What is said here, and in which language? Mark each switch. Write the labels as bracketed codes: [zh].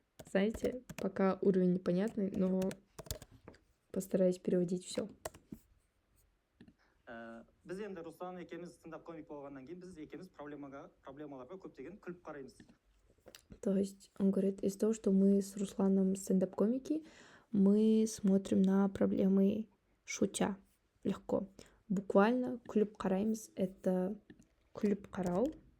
[ru] Знаете, пока уровень непонятный, но постараюсь переводить все. [kk] Біз енді Руслан екеуміз стендап комик болғаннан кейін біз екеуміз проблемаларға көптеген күліп қараймыз. [ru] То есть он говорит, из-за того, что мы с Русланом стендап-комики, мы смотрим на проблемы шутя, легко. Буквально [kk] күліп қараймыз — [ru] это [kk] күліп қарау.